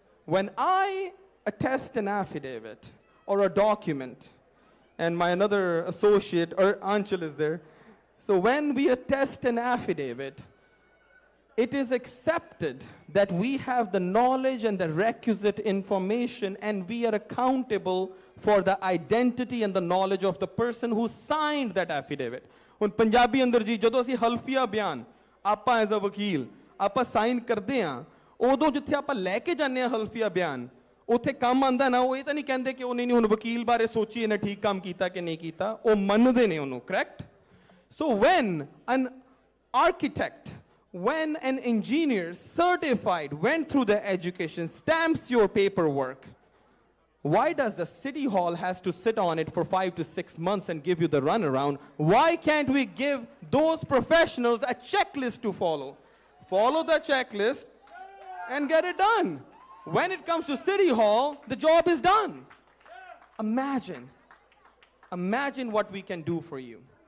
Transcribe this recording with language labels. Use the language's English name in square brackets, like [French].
[English] When I attest an affidavit or a document, and my another associate, or Anchal is there, so when we attest an affidavit, it is accepted that we have the knowledge and the requisite information, and we are accountable for the identity and the knowledge of the person who signed that affidavit. [Punjabi] ਹੁਣ ਪੰਜਾਬੀ ਅੰਦਰ ਜੀ ਜਦੋਂ ਅਸੀਂ ਹਲਫੀਆ ਬਿਆਨ ਆਪਾਂ as a ਵਕੀਲ ਆਪਾਂ sign ਕਰਦੇ ਆ ਉਦੋਂ ਜਿੱਥੇ ਆਪਾਂ ਲੈ ਕੇ ਜਾਂਦੇ ਆ ਹਲਫੀਆ ਬਿਆਨ ਉੱਥੇ ਕੰਮ ਆਂਦਾ ਨਾ ਉਹ ਇਹ ਤਾਂ ਨਹੀਂ ਕਹਿੰਦੇ ਕਿ ਉਹ ਨਹੀਂ ਹੁਣ ਵਕੀਲ ਬਾਰੇ ਸੋਚੀ ਇਹਨੇ ਠੀਕ ਕੰਮ ਕੀਤਾ ਕਿ ਨਹੀਂ ਕੀਤਾ ਉਹ ਮੰਨਦੇ ਨੇ ਉਹਨੂੰ [English] correct so when an architect when an engineer certified went through the education stamps your paperwork why does the city hall has to sit on it for 5 to 6 months and give you the runaround? Why can't we give those professionals a checklist to follow? Follow the checklist and get it done. When it comes to city hall, the job is done. Imagine what we can do for you.